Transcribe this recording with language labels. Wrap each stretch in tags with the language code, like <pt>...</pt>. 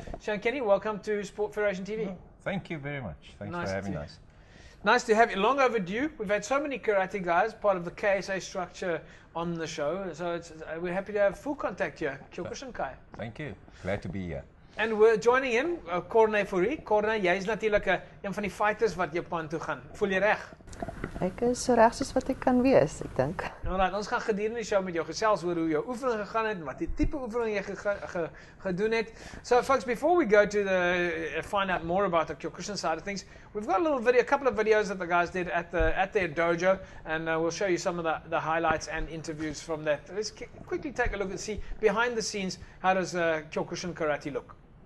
<en>Shihan Kenny, welcome to Sport Federation TV. Oh, thank you very much. Thanks for having us. Nice to have you. Long overdue. We've had so many karate guys, part of the KSA structure, on the show. So we're happy to have Full Contact here, Kyokushinkai. Thank you. Glad to be here. And we're joining in Corne Fourie.</en> <af>Corne, jy is natuurlijk een van die fighters wat Japan toe gaan. Voel je reg? Ek is so reg soos wat ek kan wees, ek dink. Alright, ons gaan gedurende die show met jou gesels oor hoe jou oefening gegaan het, wat die tipe oefening jy gedoen het.</af> <en>So folks, before we go to find out more about the Kyokushin side of things, we've got a couple of videos that the guys did at their dojo, and we'll show you some of the highlights and interviews from that. Let's quickly take a look and see behind the scenes, how does Kyokushin karate look.</en>